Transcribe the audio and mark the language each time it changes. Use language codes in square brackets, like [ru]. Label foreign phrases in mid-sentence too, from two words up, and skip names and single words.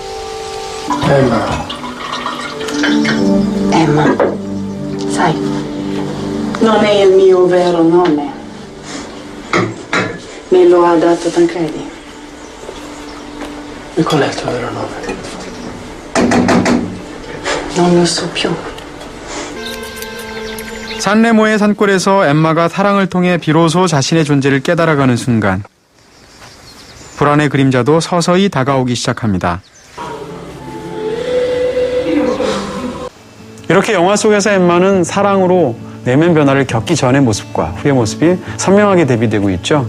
[it] Emma, sai, Non è il mio vero nome. Me lo ha dato Tancredi. E qual è il tuo vero nome? Non lo so più. [ko] 산레모의 산골에서 엠마가 사랑을 통해 비로소 자신의 존재를 깨달아가는 순간 불안의 그림자도 서서히 다가오기 시작합니다. 이렇게 영화 속에서 엠마는 사랑으로 내면 변화를 겪기 전의 모습과 후의 모습이 선명하게 대비되고 있죠.